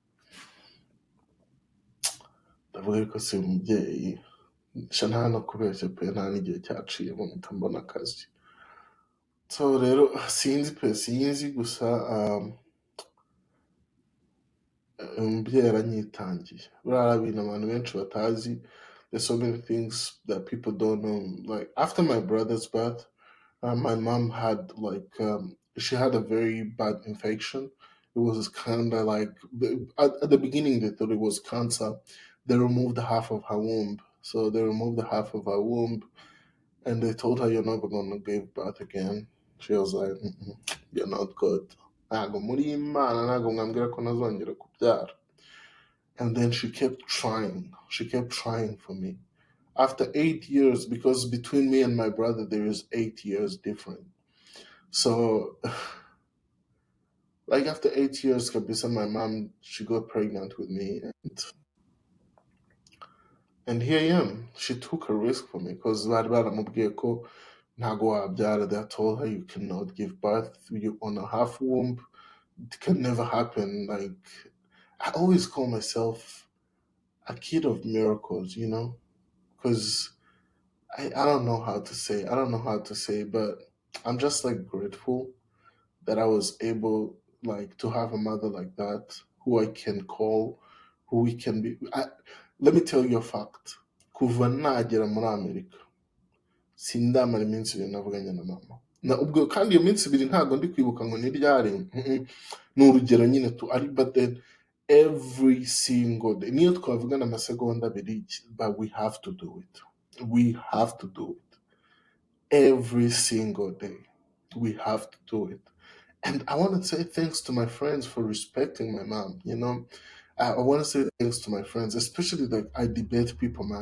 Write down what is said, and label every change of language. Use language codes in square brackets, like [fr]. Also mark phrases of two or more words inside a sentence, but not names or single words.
[rw] Ndavuga ariko si umubyeyi sha nta no kubeshya pe, nta n'igihe cyaciyemo mpita mbona akazi. So rero sinzi pe, sinzi gusa umubyeyi yaranyitangiye. Buriya hari ibintu abantu benshi batazi. [en] There's so many things that people don't know. Like after my brother's birth, my mom had like she had a very bad infection. It was kind of like at the beginning they thought it was cancer. They removed half of her womb. So they removed the half of her womb, and they told her you're never gonna give birth again. She was like, "Mm-mm, you're not good. [rw] Ntago muri Imana, ntago mwambwira ko ntazongera kubyara." [en] And then she kept trying. She kept trying for me. After 8 years, because between me and my brother there is 8 years different. So, like after 8 years, kabisa, my mom she got pregnant with me, and here I am. She took a risk for me because [rw] bari baramubwiye ko ntago wabyara. [en] They told her you cannot give birth. You on a half womb. It can never happen. Like I always call myself a kid of miracles, you know, because I don't know how to say. I don't know how to say, but I'm just like grateful that I was able like to have a mother like that who I can call, who we can be. Let me tell you a fact. [rw] Kuva nagera muri Amerika sindamara iminsi ibiri navuganye na mama. Na ubwo kandi iyo minsi ibiri ntabwo ndi kwibuka ngo ni ryari. Ni urugero nyine tu ari, [en] but then every single day [rw] niyo twavugana amasegonda abiri, [en] but we have to do it. We have to do it every single day. We have to do it. And I want to say thanks to my friends for respecting my mom. You know, I want to say thanks to my friends, especially like I debate people, man.